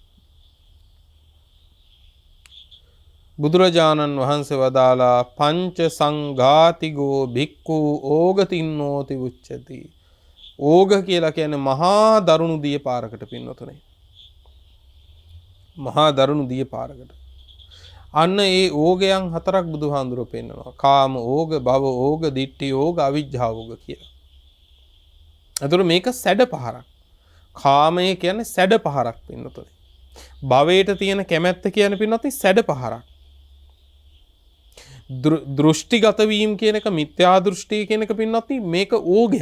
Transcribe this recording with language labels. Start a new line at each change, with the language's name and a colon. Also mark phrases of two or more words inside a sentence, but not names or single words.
Sinhala: බුදුරජාණන් වහන්සේ වදාලා
Pali: පංච සංඝාතිගෝ භික්ඛු ඕගතින්නෝති උච්චති.
Sinhala: ඕග කියලා කියන්නේ මහා දරුණු දිය පාරකට පින්නතුනේ. මහා දරුණු දිය පාරකට. අන්න ඒ ඕගයන් හතරක් බුදුහාඳුරෝ පෙන්නනවා. කාම ඕග, භව ඕග, ditthi ඕග, අවිජ්ජා ඕග කියලා. අතන මේක සැඩ පහරක්. කාමය කියන්නේ සැඩ පහරක් පින්නතුනේ. භවයට තියෙන කැමැත්ත කියන්නේ පින්නතුනේ සැඩ පහරක්. දෘෂ්ටිගත වීම කියන එක මිත්‍යා දෘෂ්ටි කියන එක පින්නතුනේ මේක ඕගයක්.